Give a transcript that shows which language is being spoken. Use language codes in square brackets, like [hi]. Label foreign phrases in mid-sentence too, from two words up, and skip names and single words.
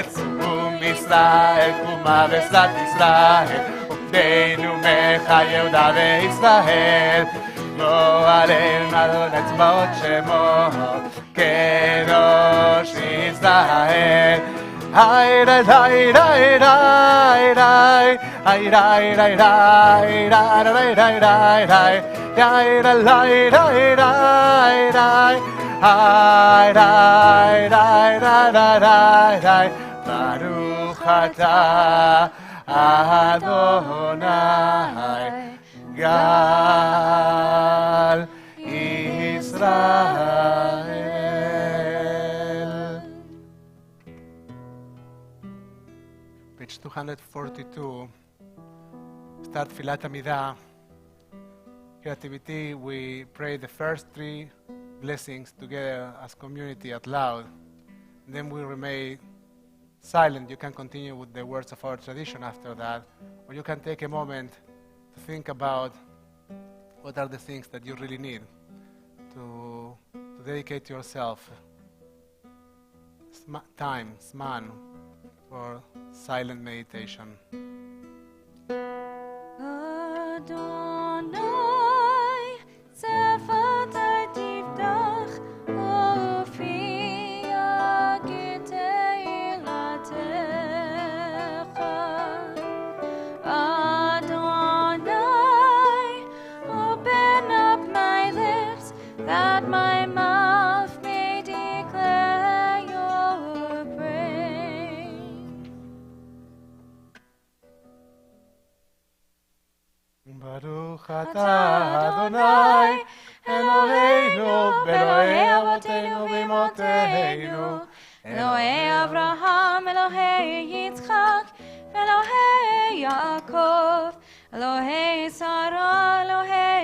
[he] ישראל, קומה ושדת ישראל, עובדנו מחיי יהודה וישראל. גואלנו אדוני צבאות שמו, קדוש ישראל. היי די די די די די, היי די די די די די די די, היי די די די די די, היי די די די די די. ברוך אתה אדוני גאל ישראל. [en] Page 242. [he] Start תפילת עמידה. [en] Here at TBT we pray the first three blessings together as community out loud. And then we remain silent. You can continue with the words of our tradition after that, or you can take a moment to think about what are the things that you really need to dedicate yourself time, zman, for silent meditation. [he] אדני שפתי תפתח, [en] Ofi that my mouth may declare your praise. [he] ברוך אתה אדני אלהינו אלהי אבותינו ואמותינו, אלהי אברהם, אלהי יצחק, אלהי יעקב, אלהי שרה, אלהי